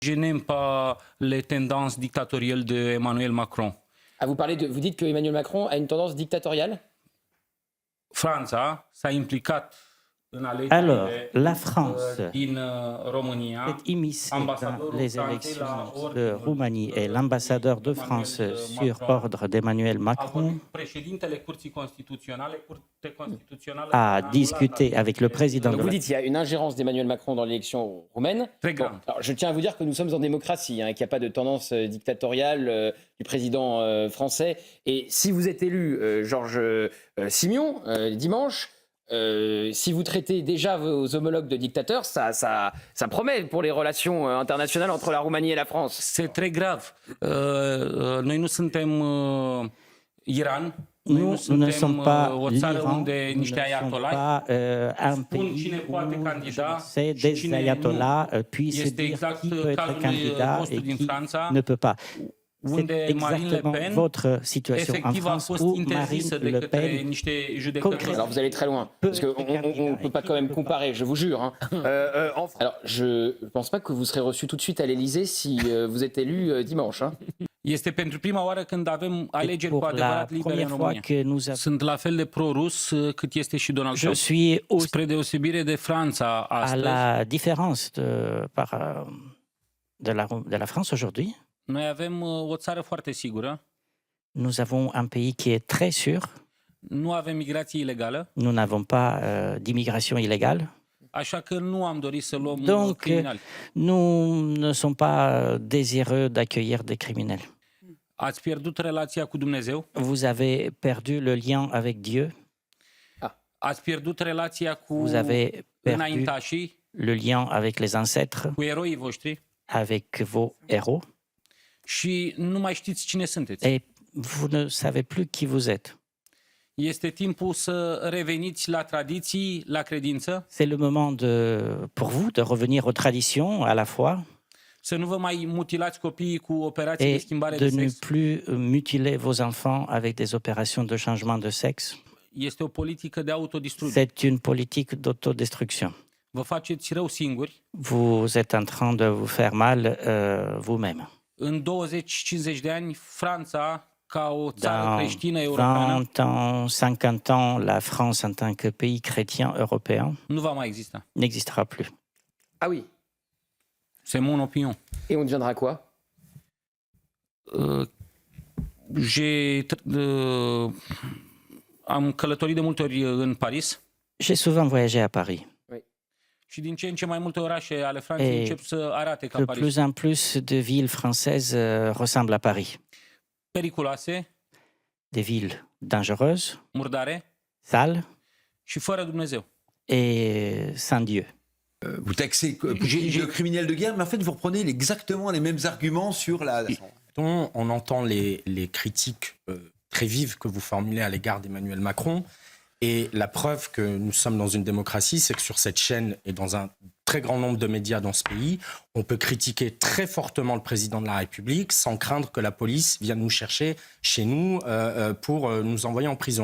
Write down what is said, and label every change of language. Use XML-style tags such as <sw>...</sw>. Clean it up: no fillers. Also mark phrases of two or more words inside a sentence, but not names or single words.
<fr>Je n'aime pas les tendances dictatoriales d'Emmanuel Macron. Ah, vous dites que Emmanuel Macron a une tendance dictatoriale?</fr> <ro>Franța s-a implicat în</ro> <fr>Alors,</fr> <ro>alegerile</ro> <fr>la France</fr> <ro>din România.</ro> <fr>est immiscée dans les élections de Roumanie et l'ambassadeur de France sur ordre d'Emmanuel Macron</fr> <ro>Președintele Curții Constituționale, Curtea Constituțională</ro> <fr>a discuté avec le président Donc de vous la... dites qu'il y a une ingérence d'Emmanuel Macron dans l'élection roumaine. Très grave. Alors, je tiens à vous dire que nous sommes en démocratie, et qu'il n'y a pas de tendance dictatoriale du président français. Et si vous êtes élu, Georges Simion, dimanche, si vous traitez déjà vos homologues de dictateurs, ça promet pour les relations internationales entre la Roumanie et la France. C'est très grave.</fr> <ro>Noi nu suntem Iran.</ro> <fr>Nous ne sommes pas</fr> <ro>o țară</ro> <fr>l'Iran,</fr> <ro>unde</ro> <fr>nous ne</fr> <ro>niște</ro> <fr>sommes</fr> <ro>ayatollahs</ro> <fr>pas un</fr> <ro>spun cine</ro> <fr>pays</fr> <ro>poate</ro> <fr>où</fr> <ro>candida</ro> <fr>c'est</fr> <ro>și</ro> <fr>des</fr> <ro>cine</ro> <fr>ayatollahs</fr> <ro>nu.</ro> <fr>puissent</fr> <ro>Este</ro> <fr>dire</fr> <ro>exact</ro> <fr>qui peut être</fr> <ro>cazul</ro> <fr>candidat</fr> <ro>vostru</ro> <fr>et</fr> <ro>din</ro> <fr>qui</fr> <ro>Franța,</ro> <fr>ne peut pas. C'est</fr> <ro>unde Marine Le</ro> <fr>exactement</fr> <ro>Pen</ro> <fr>votre situation en</fr> <ro>efectiv a</ro> <fr>France</fr> <ro>fost</ro> <fr>où Marine</fr> <ro>interzisă de</ro> <fr>Le</fr> <ro>către</ro> <fr>Pen</fr> <ro>niște judecători.</ro> <fr>Alors vous allez très loin, parce qu'on ne peut pas quand même comparer, je vous jure. Hein. Alors je ne pense pas que vous serez reçu tout de suite à l'Élysée si vous êtes élu dimanche. Hein.</fr> <ro>Este pentru prima oară când avem alegeri cu</ro> <fr>Pour la</fr> <ro>adevărat libere în</ro> <fr>première fois</fr> <ro>România.</ro> <fr>que nous avons...</fr> <ro>Sunt la fel de pro-rus cât este și Donald</ro> <fr>Je</fr> <ro>Trump.</ro> <fr>suis aussi</fr> <ro>Spre deosebire de Franța</ro> <fr>à</fr> <ro>astăzi,</ro> <fr>la différence de la France aujourd'hui.</fr> <ro>noi avem o țară foarte sigură,</ro> <fr>Nous avons un pays qui est très sûr.</fr> <ro>nu avem migrație ilegală,</ro> <fr>Nous n'avons pas d'immigration illégale.</fr> <ro>așa că nu am dorit să luăm</ro> <fr>Donc,</fr> <ro>criminali.</ro> <fr>nous ne sommes pas désireux d'accueillir des criminels.</fr> <ro>Ați pierdut relația cu Dumnezeu,</ro> <fr>Vous avez perdu le lien avec Dieu.</fr> <ro>ați pierdut relația cu</ro> <fr>Vous avez perdu</fr> <ro>înaintașii,</ro> <fr>le lien avec les ancêtres,</fr> <ro>cu eroii voștri</ro> <fr>avec vos héros.</fr> <ro>și nu mai știți cine sunteți.</ro> <fr>Et vous ne savez plus qui vous êtes.</fr> <ro>Este timpul să reveniți la tradiții, la credință,</ro> <fr>C'est le moment pour vous de revenir aux traditions à la foi</fr> <ro>să nu vă mai mutilați copiii cu operații de</ro> <fr>et</fr> <ro>schimbare de</ro> <fr>de ne</fr> <ro>sex.</ro> <fr>plus mutiler vos enfants avec des opérations de changement de sexe.</fr> <ro>Este o politică de autodistrugere.</ro> <fr>C'est une politique d'autodestruction.</fr> <ro>Vă faceți rău singuri.</ro> <fr>Vous êtes en train de vous faire mal vous-même.</fr> <ro>În 20-50 de ani, Franța, ca o țară</ro> <fr>Dans</fr> <ro>creștină europeană,</ro> <fr>20 ans, 50 ans, la France en tant que pays chrétien européen</fr> <ro>nu va mai exista.</ro> <fr>n'existera plus. Ah oui. C'est mon opinion. Et on deviendra quoi?</fr> <ro>Am călătorit de multe ori în Paris</ro> <fr>J'ai souvent voyagé à Paris.</fr> <ro>și din ce în ce mai multe orașe ale Franței</ro> <fr>Et</fr> <ro>încep să arate ca</ro> <fr>De</fr> <ro>Paris.</ro> <fr>plus en plus de villes françaises ressemblent à Paris.</fr> <ro>Periculoase,</ro> <fr>Des villes dangereuses,</fr> <ro>murdare</ro> <fr>sales</fr> <ro>și fără Dumnezeu.</ro> <fr>et sans Dieu. Vous taxez Poutine de criminel de guerre, mais en fait, vous reprenez exactement les mêmes arguments sur la... On entend les critiques très vives que vous formulez à l'égard d'Emmanuel Macron. Et la preuve que nous sommes dans une démocratie, c'est que sur cette chaîne et dans un très grand nombre de médias dans ce pays, on peut critiquer très fortement le président de la République sans craindre que la police vienne nous chercher chez nous pour nous envoyer en prison.</fr>